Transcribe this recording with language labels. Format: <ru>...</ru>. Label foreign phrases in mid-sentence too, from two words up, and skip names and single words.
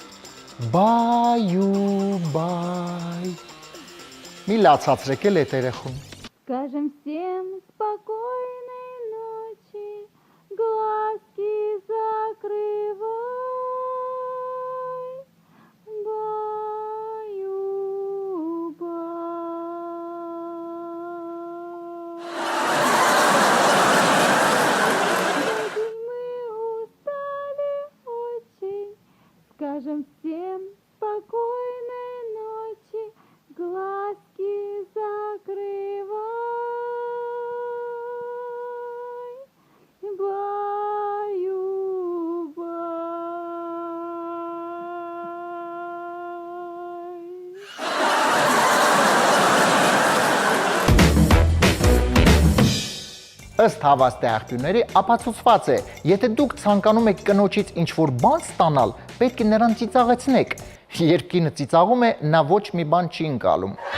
<hy>բայ։ Մի լացացրեք էլ այդ երեխուն։</hy> <ru>Скажем всем спокойной ночи, глазки закрывай, Скажем всем спокойной ночи, глазки закрывай,</ru> <hy>Ըստ հավաստի աղբյուրների ապացուցված է, եթե դուք ցանկանում եք կնոջից ինչ-որ բան ստանալ, պետք է նրան ծիծաղեցնեք։ Երբ կինը ծիծաղում է, նա ոչ մի բան չի ընկալում։</hy>